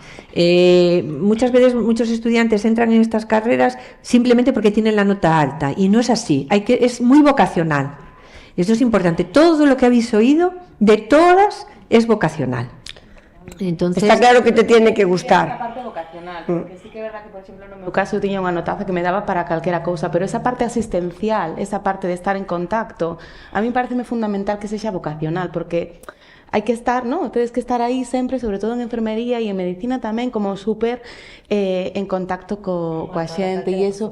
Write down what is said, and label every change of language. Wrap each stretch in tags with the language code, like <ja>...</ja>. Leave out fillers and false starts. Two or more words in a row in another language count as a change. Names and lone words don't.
<es>Muchas veces muchos estudiantes entran en estas carreras simplemente porque tienen la nota alta, y no es así. Es muy vocacional. Esto es importante. Todo lo que habéis oído de todas es vocacional. Entonces, está claro que te tiene que gustar.</es> <gl>Esa parte vocacional, porque sí que é verdad que, por exemplo, no meu caso eu tiña unha notaza que me daba para calquera cousa, pero esa parte asistencial, esa parte de estar en contacto, a mí pareceme fundamental que sexa vocacional, porque hai que estar, ¿no?</gl> <es>Tienes que</es> <gl>estar aí sempre, sobre todo en enfermería e en medicina tamén, como súper en contacto coa xente, e eso.</gl>